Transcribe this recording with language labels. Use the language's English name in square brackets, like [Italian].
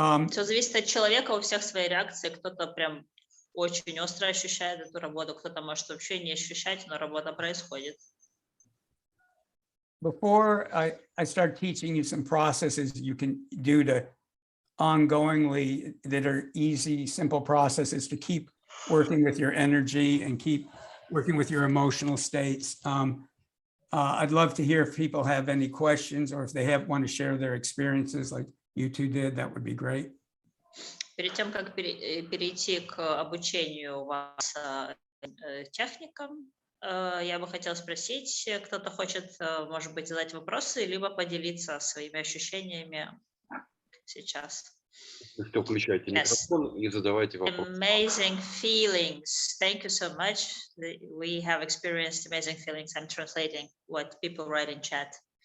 [Russian] Все зависит от человека, у всех свои реакции. Кто-то прям очень остро ощущает эту работу, кто-то может вообще не ощущать, но работа происходит. [English] Before I start teaching you some processes you can do to ongoingly that are easy, simple processes to keep working with your energy and keep working with your emotional states. I'd love to hear if people have any questions or if they want to share their experiences like you two did, that would be great. [Russian] Перед тем, как перейти к обучению вас техникам, я бы хотела спросить, кто-то хочет, может быть, задать вопросы, либо поделиться своими ощущениями сейчас. Что, включайте микрофон и задавайте вопросы. [English] Amazing feelings. Thank you so much. We have experienced amazing feelings. I'm translating what people write in chat.